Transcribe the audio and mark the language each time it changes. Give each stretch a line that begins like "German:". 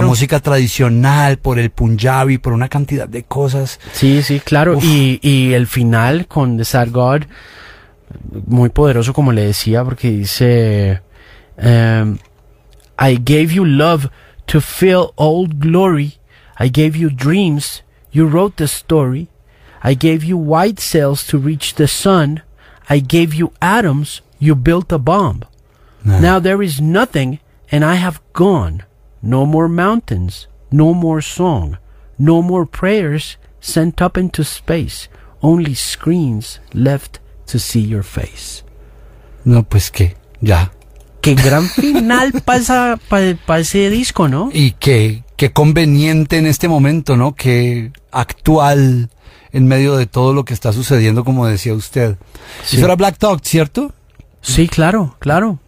Spanish: la música tradicional, por el Punjabi, por una cantidad de cosas. Sí, sí, claro. Uf. Y el final con The Sad God, muy poderoso, como le decía, porque dice,
English: I gave you love to fill old glory. I gave you dreams. You wrote the story. I gave you white cells to reach the sun. I gave you atoms. You built a bomb. Now there is nothing and I have gone. No more mountains, no more song, no more prayers sent up into space, only screens left to see your face.
Spanish: No, pues que ya. Qué gran final pasa pa ese disco, ¿no? Y qué conveniente en este momento, ¿no? Qué actual en medio de todo lo que está sucediendo, como decía usted. Sí. Eso era Black Thought, ¿cierto? Sí, claro, claro.